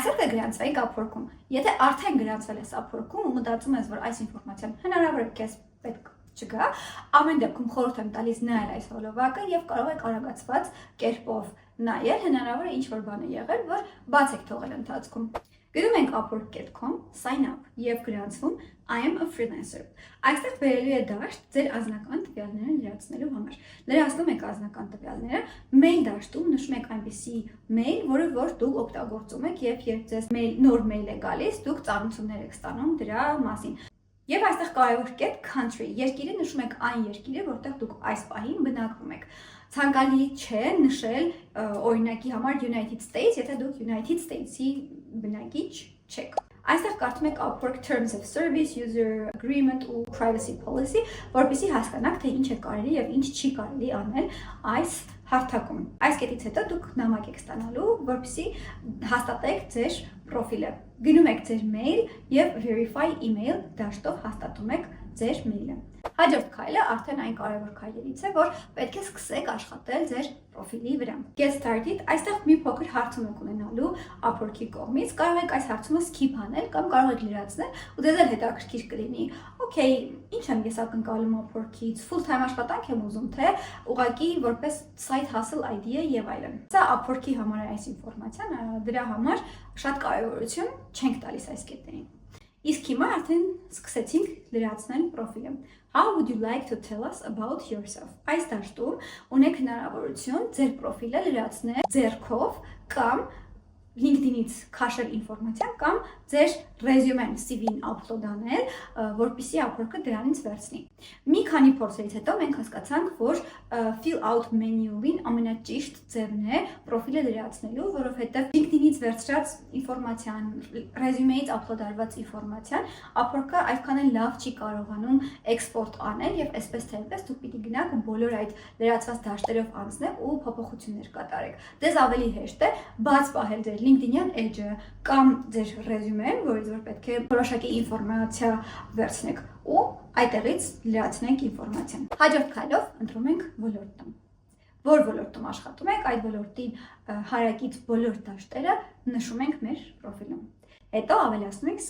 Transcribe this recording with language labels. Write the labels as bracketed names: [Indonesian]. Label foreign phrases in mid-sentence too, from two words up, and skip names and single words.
[Armenian] է գրանցվեի կապորքում։ Եթե արդեն գրանցվել ես ապորքում ու մտածում ես, որ այս ինֆորմացիան հնարավոր է քեզ պետք չգա, ամեն դեպքում խորհուրդ եմ տալիս նայել այս հոլովակը եւ կարող եք արագացված կերպով նայել, հնարավոր է ինչ-որ բան է եղել, որ բաց եք թողել ընթացքում։ Գրում ենք upwork.com, [English] sign up [Armenian] եւ գրանցվում [English] I am a freelancer։ [Armenian] Այստեղ բերելու է դաշտ ձեր անձնական տվյալները լրացնելու համար։ Լրացնում եք անձնական տվյալները, mail դաշտում նշում եք այնպիսի mail, որ դուք օգտագործում եք եւ երբ ձեզ նոր mail է գալիս, դուք ծանոթություններ եք ստանում դրա մասին։ Եվ այստեղ կարևոր կետ country, երկիրը նշում եք այն երկիրը, որտեղ դուք այս պահին բնակվում եք։ Ցանկալի չէ նշել օրինակի համար United States, եթե դուք United States-ի բնակիչ չեք։ Այստեղ կարդում եք Upwork Terms of Service, User Agreement ու Privacy Policy, որպեսզի հասկանաք, թե ինչ է կարելի եւ ինչ չի կարելի անել այս հարթակում։ Այս կետից հետո դուք նամակ եք ստանալու, որպեսզի հաստատեք ձեր պրոֆիլը։ Գնում եք ձեր mail եւ [English] verify email [Armenian] դաշտով հաստատում եք ձեր mail-ը։ Հաջորդ քայլը արդեն այն կարևոր քայլերից է, որ պետք է սկսեք աշխատել ձեր պրոֆիլի վրա։ [English] Get started, [Armenian] այստեղ մի փոքր հարցում եք ունենալու Upwork-ի կողմից, կարող եք այս հարցումը skip անել կամ կարող եք լրացնել ու դες էլ հետաքրքիր կլինի։ Okay, ինչ եմ ես ակնկալում Upwork-ից, full-time աշխատանք եմ ուզում, թե ուղղակի որպես [English] side hustle idea [Armenian] եւ այլն։ Սա Upwork-ի համար է այս ինֆորմացիան, դրա համար շատ կարևորություն չենք տալիս այս կետերին։ Իսկ հիմա արդեն սկսեցինք լրացնել պրոֆիլը։ [English] How would you like to tell us about yourself? [Armenian] Այս դաշտում ունեք հնարավորություն ձեր պրոֆիլը լրացնել ձեռքով կամ LinkedIn-ից քաշել ինֆորմացիա կամ ձեր ռեզյումեն CV-ն upload անել, որպեսզի Upwork-ը դրանից վերցնի։ Մի քանի փորձերից հետո մենք հասկացանք, որ [English] fill out menu- [Armenian] ին ամենաճիշտ ձևն է պրոֆիլը լրացնելու, որովհետև LinkedIn-ից վերցրած ինֆորմացիան, ռեզյումեից upload արված ինֆորմացիան Upwork-ը այդքան էլ լավ չի կարողանում export անել եւ այսպես թե այնպես դուք պիտի գնաք ու բոլոր այդ լրացված դաշտերով անցնեք ու փոփոխություններ կատարեք։ Դες ավելի հեշտ է բաց պահել ձեր LinkedIn-յան edge-ը կամ ձեր ռեզյումեն, որից որ պետք է որոշակի ինֆորմացիա վերցնեք ու այդտեղից լրացնենք ինֆորմացիան։ Հաջորդ քայլով ընտրում ենք ոլորտը։ Որ ոլորտում աշխատում եք, այդ ոլորտին հարակից բոլոր դաշտերը նշում ենք մեր պրոֆիլում։ Հետո ավելացնում ենք